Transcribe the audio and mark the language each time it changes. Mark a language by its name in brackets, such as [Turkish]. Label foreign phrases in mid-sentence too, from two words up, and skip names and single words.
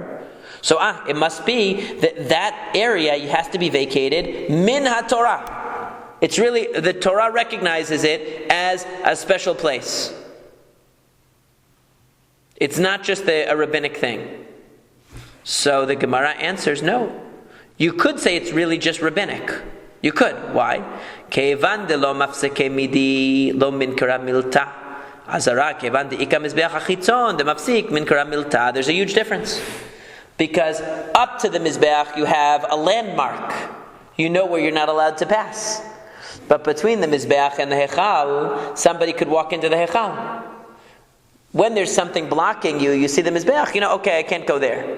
[English] So it must be that area has to be vacated [Hebrew] מן התורה. [English] It's really, the Torah recognizes it as a special place. It's not just a rabbinic thing. So the Gemara answers no. You could say it's really just rabbinic. You could. Why? [Aramaic] כיון ד לא מפסיק מידי לא מן כרא מילתא. עזרה כיון ד איכא מזבח החיצון ד מפסיק מן כרא מילתא. [English] There's a huge difference. Because up to the mizbeach you have a landmark. You know where you're not allowed to pass. But between the mizbeach and the hechal, somebody could walk into the hechal. When there's something blocking you, you see the mizbeach, okay, I can't go there.